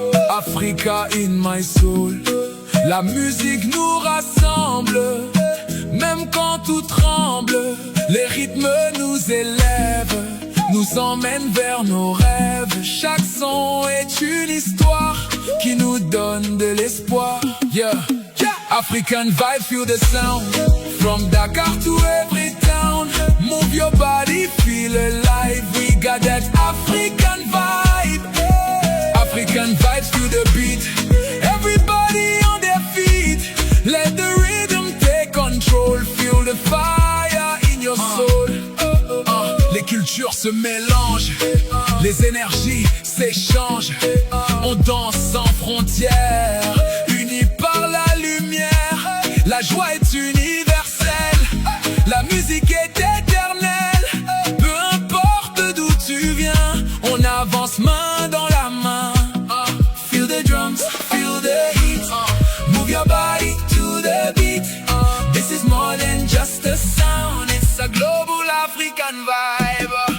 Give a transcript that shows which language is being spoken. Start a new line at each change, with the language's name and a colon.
English: Africa in my soul.
French: La musique nous rassemble, même quand tout tremble. Les rythmes nous élèvent, nous emmènent vers nos rêves. Chaque son est une histoire qui nous donne de l'espoir. Yeah.
English: African vibe, feel the sound. From Dakar to every town. Move your body, feel alive. We got that African vibe. African vibes to the beat. Everybody on their feet. Let the rhythm take control. Feel the fire in your soul.
French: Les cultures se mélangent, les énergies s'échangent. On danse sans frontières, unis par la lumière. La joie est universelle, la musique est éternelle. Peu importe d'où tu viens, on avance main dans la main.
English: Feel the drums, feel the heat. Move your body to the beat. This is more than just a sound, it's a global African vibe.